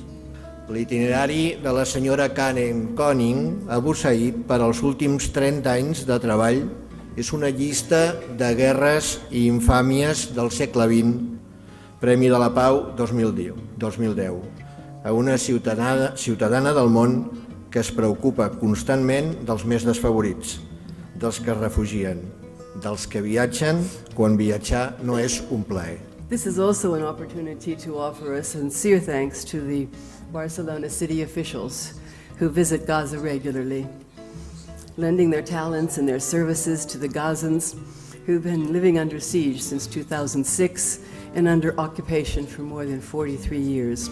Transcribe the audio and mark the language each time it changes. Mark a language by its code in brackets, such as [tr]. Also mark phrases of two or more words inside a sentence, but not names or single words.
[ca] L'itinerari de la senyora Karen Koning Abuzai per als últims 30 anys de treball és una llista de guerres i infàmies del segle XX, Premi de la Pau 2010, a una ciutadana del món que es preocupa constantment dels més desfavorits, dels que es refugien, dels que viatgen quan viatjar no és un plaer. [en] This is also an opportunity to offer a sincere thanks to the Barcelona city officials who visit Gaza regularly, lending their talents and their services to the Gazans who've been living under siege since 2006 and under occupation for more than 43 years.